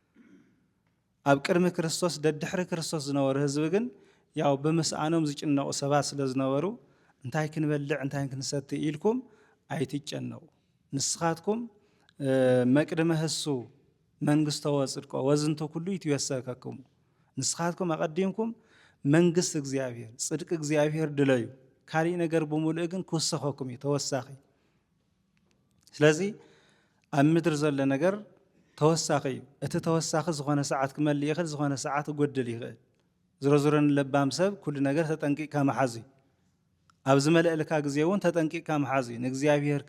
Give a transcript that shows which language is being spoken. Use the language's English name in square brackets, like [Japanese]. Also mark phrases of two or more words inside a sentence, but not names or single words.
[Tigrinya] ኣብ ቅድሚ ክርስቶስ ደድሕሪ ክርስቶስ ዝነበሩ ህዝቢ ግን ያው ብምስኣኖም ዝጭነቑ ሰባት ስለ ዝነበሩ እንታይ ክንበልዕ እንታይ ክንሰቲ ኢልኩም ኣይትጨነቁ ንስኻትኩም [Geez] መቅድመ ህሱ መንግስቶ ወጽድቆ ወዝንቶ ኩሉ ይትወሰከኩም [Tigrinya] ንስኻትኩም ኣቀዲምኩም መንግስት እግዚአብሔር ጽድቅ እግዚአብሔር ድለዩ ካሊእ ነገር ብምሉእ ግን ክወሰኸኩም እዩ ተወሳኺ ስለዚ ኣብ ምድር ዘሎ ነገር ተወሳኺ እዩ እቲ ተወሳኺ ዝኾነ ሰዓት ክመልእ ይኽእል ዝኾነ ሰዓት ክጎድል ይኽእል ዝረዝረን ለባም ሰብ ኩሉ ነገር ተጠንቂቅካ መሓዝ እዩ ኣብ ዝመልእልካ ግዜ እውን ተጠንቂቅካ መሓዝ እዩ ንእግዚአብሔር